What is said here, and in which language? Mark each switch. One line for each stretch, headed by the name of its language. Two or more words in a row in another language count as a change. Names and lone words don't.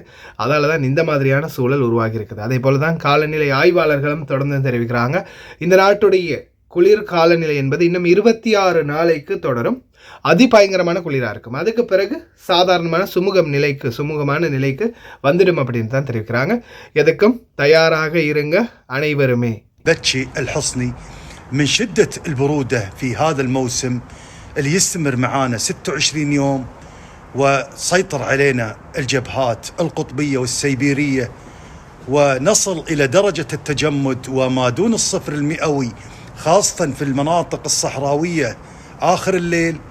Tamil: அதால் தான் இந்த மாதிரியான சூழல் உருவாகி இருக்குது. அதே போல் தான் காலநிலை ஆய்வாளர்களும் தொடர்ந்து தெரிவிக்கிறாங்க. இந்த நாட்டுடைய குளிர் காலநிலை என்பது இன்னும் 26 நாளைக்கு தொடரும். அதிபயங்கரமான குளிராக இருக்கும். அதுக்கு பிறகு சாதாரணமான சுமூகமான நிலைக்கு வந்துடும் அப்படின்னு தான் தெரிவிக்கிறாங்க. எதுக்கும் தயாராக இருங்க அனைவருமே.
Arabic: بتشي الحصني من شدة البرودة في هذا الموسم اللي يستمر معانا 26 يوم وسيطر علينا الجبهات القطبية والسيبيرية ونصل إلى درجة التجمد وما دون الصفر المئوي، خاصة في المناطق الصحراوية آخر الليل.